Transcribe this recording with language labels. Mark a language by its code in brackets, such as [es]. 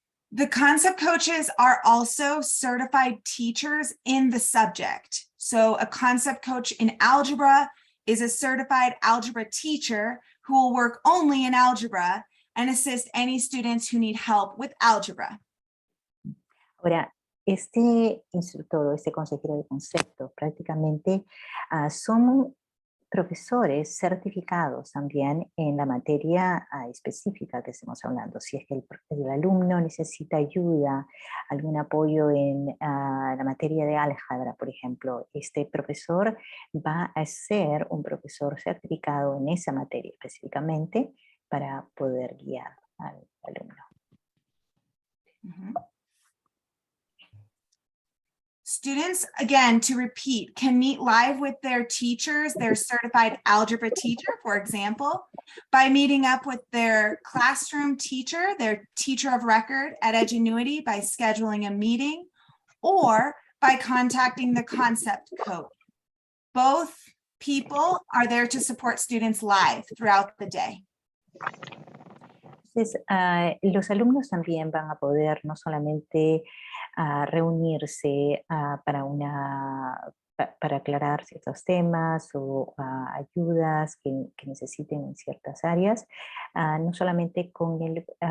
[en] The concept coaches are also certified teachers in the subject. So a concept coach in algebra is a certified algebra teacher who will work only in algebra and assist any students who need help with algebra. [es] Ahora, este instructor o este consejero de concepto prácticamente son profesores certificados también en la materia específica que estemos hablando. Si es que el alumno necesita ayuda, algún apoyo en la materia de álgebra, por ejemplo, este profesor va a ser un profesor certificado en esa materia específicamente para poder guiar al alumno. Mm-hmm. [en] Students, again, to repeat, can meet live with their teachers, their certified algebra teacher, for example, by meeting up with their classroom teacher, their teacher of record at Edgenuity by scheduling a meeting, or by contacting the concept coach. Both people are there to support students live throughout the day. [es] Entonces, los alumnos también van a poder no solamente reunirse para aclarar ciertos temas o ayudas que necesiten en ciertas áreas, no solamente con el